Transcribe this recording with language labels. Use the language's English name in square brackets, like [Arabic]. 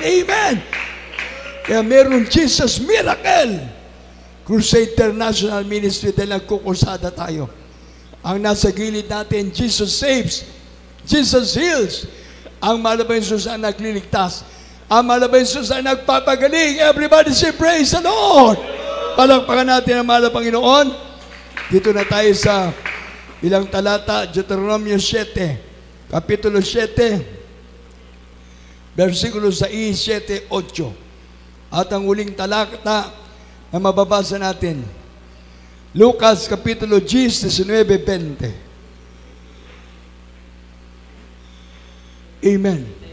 [Filipino] Amen! Kaya meron Jesus Miracle Crusade International Ministry dahil nagkukusada tayo. Ang nasa gilid natin, [English] Jesus saves, Jesus heals. [Filipino] Ang mahal na Jesus ang nagliligtas. Ang mahal na Jesus ang nagpapagaling. [English] Everybody say, praise the Lord! [Filipino] Palakpakan natin ang mahal na Panginoon. Dito na tayo sa ilang talata, Deuteronomio 7, Kapitulo 7, versikulo 6, 7, 8. At ang huling talata na mababasa natin, Lucas Kapitulo 10, 19, 20. Amen.